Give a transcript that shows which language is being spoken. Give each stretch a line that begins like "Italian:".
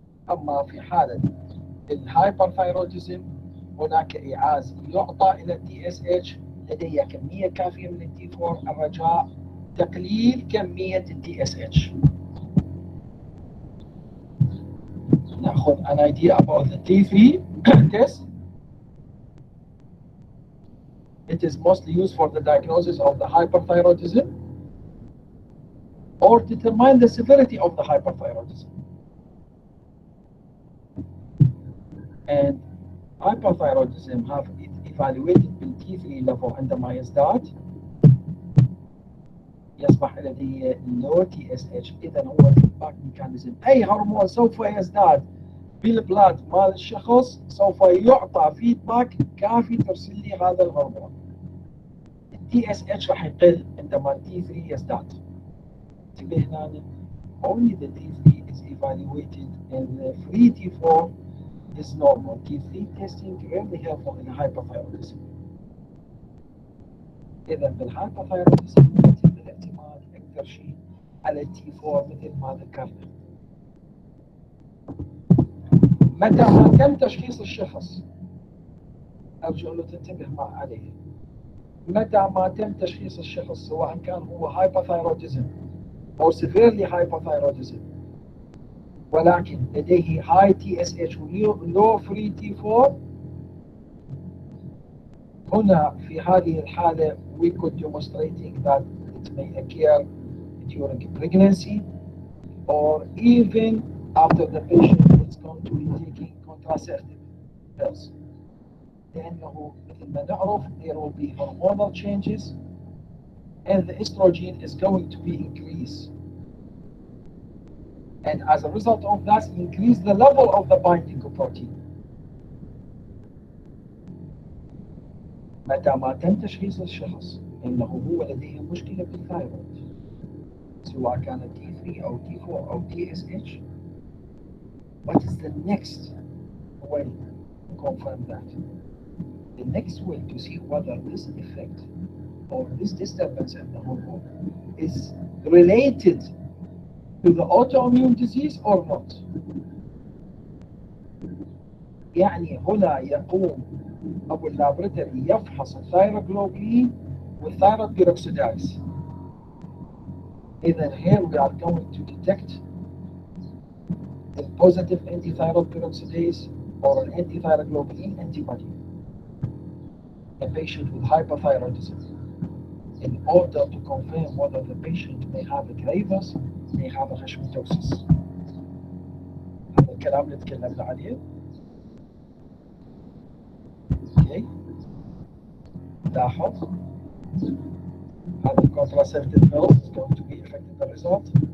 Arabic: أما في حالة الهايبرثايروديزم هناك إيعاز يعطى إلى التي اس اتش، لدي كمية كافية من التي 4، الرجاء تقليل كمية التي اس اتش. نأخذ
English: an idea about the T3 test. It is mostly used for the diagnosis of the hyperthyroidism or determine the severity of the hyperthyroidism. And hyperthyroidism have evaluated bil T3 level
Arabic: عندما يزداد يصبح لديه
English: low TSH. إذا هو feedback mechanism.
Arabic: أي هرمون سوف يزداد بالبلاد مال الشخص سوف يعطى فيدباك كافي ترسل لي هذا الهرمون. TSH راح يقل عندما T3 يزداد. انتبه هنا.
English: Only the T3 is evaluated and the free T4 is normal. T3 testing really helpful in hyperthyroidism.
Arabic: إذا بالهايبوثايروديزم يتم الاعتماد أكثر شيء على التي 4 مثل ما ذكرنا. متى ما تم تشخيص الشخص، أرجو أن تنتبه ما عليه، متى ما تم تشخيص الشخص سواء كان هو هايبوثايروديزم أو
English: severely hypothyroidism
Arabic: ولكن لديه
English: high TSH low free T4،
Arabic: هنا في هذه الحالة
English: we could demonstrating that it may occur during pregnancy or even after the patient is going to be taking contraceptive pills.
Arabic: لأنه مثل ما نعرف
English: there will be hormonal changes and the estrogen is going to be increased. And as a result of that, increase the level of the binding protein.
Arabic: متى ما تم تشخيص الشخص انه هو لديه مشكله بالثايرويد سواء كانت T3 او T4 او TSH,
English: what is the next way to confirm that? The next way to see whether this effect or this disturbance in the hormone is related to the autoimmune disease or not.
Arabic: يعني هنا يقوم أبو اللابراتوري يفحص الثايروغلوبولين والثايرويد بيروكسيداز.
English: إذا here we are going to detect a positive anti-thyroid peroxidase or an anti-thyroglobulin antibody in a patient with hyperthyroidism in order to confirm whether the patient may have a gravus, may have a Hashimotosis.
Arabic: هذا الكلام اللي تكلمنا عليه.
English: Okay.
Arabic: لاحظ هذا
English: contraceptive pill is going to be affected the result.